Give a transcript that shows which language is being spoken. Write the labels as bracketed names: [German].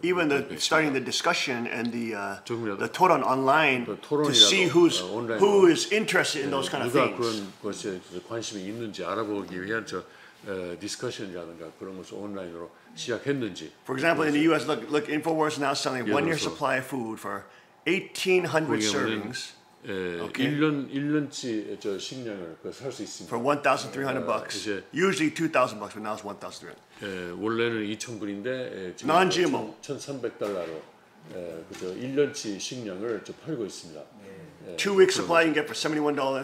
[English] even starting the discussion and the 토론 online to see who is interested in those kind of [Korean] 누가 [English] things. [Korean] 그런 것에 관심이 있는지 알아보기 위한 디스커션이라든가 그런 것을 온라인으로 시작했는지. [English] For example, in the U.S., look, InfoWars now selling a one-year supply of food for 1,800 servings. Okay. [Korean] 1년치 저 식량을 살 수 있습니다. [English] For $1,300. Usually $2,000, but now it's $1,300. [Korean] 원래는 2,000불인데 지금 [English] Non-GMO. [Korean] 1,300달러로 그저 1년치 식량을 저 팔고 있습니다. [English] 2-week supply you can get for $71.